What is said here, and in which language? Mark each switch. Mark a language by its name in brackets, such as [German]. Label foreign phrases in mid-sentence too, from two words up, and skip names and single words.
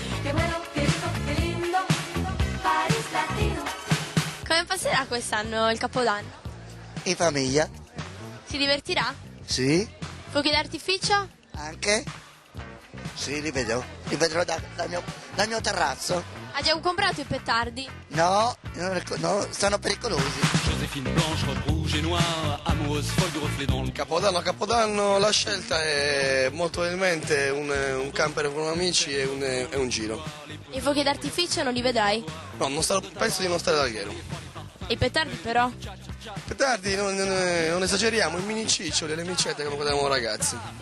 [Italian] Come passerà quest'anno il Capodanno? In famiglia? Si divertirà? Sì. Fuochi d'artificio? Anche? Sì, li vedrò. Li vedrò dal mio terrazzo. Ha già comprato i petardi? No, sono pericolosi. [French] Joséphine Blanche, robe rouge et noire, amoureuse folle du reflet dans le [Italian] Capodanno la scelta è molto probabilmente un camper con amici e un giro. I fuochi d'artificio non li vedrai? No, penso di non stare da alghero. E i petardi però? Petardi, non esageriamo, i mini ciccioli, le micette come quando eravamo ragazzi.